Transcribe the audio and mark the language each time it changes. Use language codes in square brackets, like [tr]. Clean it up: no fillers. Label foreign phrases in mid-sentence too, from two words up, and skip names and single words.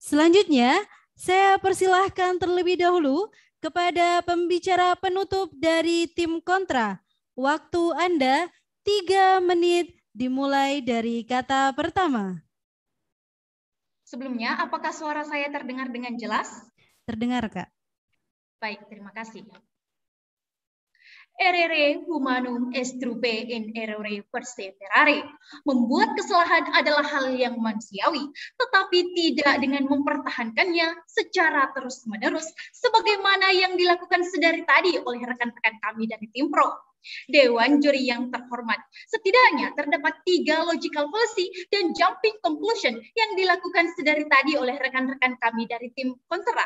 [id] Selanjutnya, saya persilahkan terlebih dahulu kepada pembicara penutup dari tim kontra. Waktu Anda 3 menit dimulai dari kata pertama. Sebelumnya, apakah suara saya terdengar dengan jelas? Terdengar, Kak. Baik, terima kasih. [la] Errare humanum estrupe in errore perseverare. [id] Membuat kesalahan adalah hal yang manusiawi, tetapi tidak dengan mempertahankannya secara terus-menerus, sebagaimana yang dilakukan sedari tadi oleh rekan-rekan kami dari tim pro. Dewan juri yang terhormat, setidaknya terdapat 3 [en] logical fallacy [id] dan [en] jumping conclusion [id] yang dilakukan sedari tadi oleh rekan-rekan kami dari tim kontra.